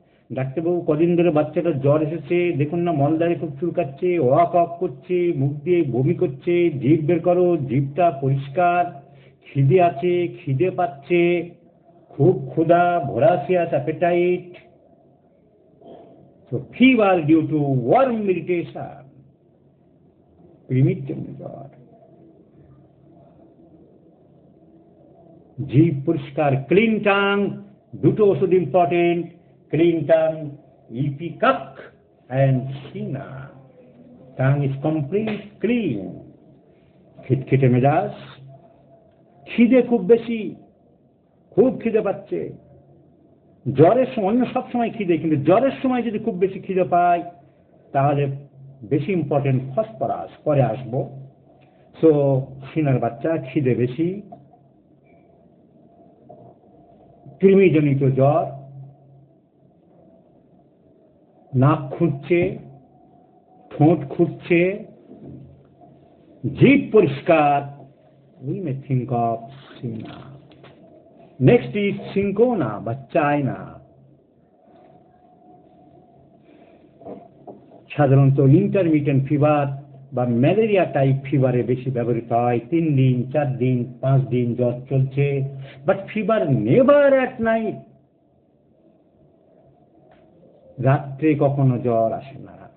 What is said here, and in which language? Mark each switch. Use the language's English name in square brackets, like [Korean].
[Bangla] ডাক্তারবাবু কদিন ধরে বাচ্চাটার জ্বর এসেছে, দেখুন না মলদারে খুব চুলকাচ্ছে, ওয়াক অফ করছে, মুখ দিয়ে বমি করছে, জিভ বের করো, জিভটা পরিষ্কার, খিদে আছে, খিদে পাচ্ছে, খুব ক্ষুধা, ভোরাসিয়াস appetite. [English] So fever due to worm irritation, [Bangla] কৃমির জন্য জ্বর। জিভ পরিষ্কার, ক্লিন টাং, দুটো ওষুধ important, clean tongue, ipecac and Cena. [English] Tongue is complete clean. [Bangla] খিটখিটে মেজাজ, খিদে খুব বেশি, খুব খিদে পাচ্ছে। জ্বরের সময়, অন্য সব সময় খিদে, কিন্তু জ্বরের সময় যদি খুব বেশি খিদে পায় তাহলে বেশি ইম্পর্টেন্ট ফসফরাস, পরে আসবো। সো সিনার বাচ্চা, খিদে বেশি, কৃমিজনিত জ্বর, নাক খুঁজছে, ঠোঁট খুঁজছে, জিভ পরিষ্কার, [English] we may think of Sina. Next is Syncona বা China. [Bangla] সাধারণত ইন্টারমিটেন্ট ফিভার বা ম্যালেরিয়া টাইপ ফিভারে বেশি ব্যবহৃত হয়। 3 দিন 4 দিন 5 দিন জ্বর চলছে, [English] But fever never at night. [Bangla] রাত্রে কখনো জ্বর আসে না।